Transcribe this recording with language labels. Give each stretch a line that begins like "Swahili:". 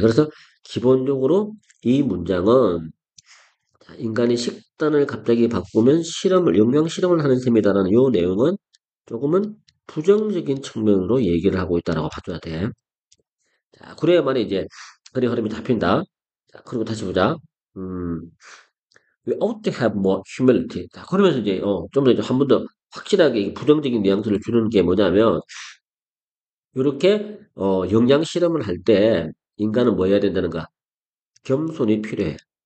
Korean: 그래서 기본적으로 이 문장은 자, 인간이 식단을 갑자기 바꾸면 영양 실험을 하는 셈이다라는 이 내용은 조금은 부정적인 측면으로 얘기를 하고 있다라고 봐줘야 돼. 자, 그래야만 이제 글의 흐름이 잡힌다. 자, 그리고 다시 보자.
English: 음, we ought to have more humility.
Korean: 자, 그러면서 이제, 좀 더 이제 한 번 더 확실하게 이 부정적인 뉘앙스를 주는 게 뭐냐면, 이렇게, 영양 실험을 할 때 인간은 뭐 해야 된다는가? 겸손이 필요해.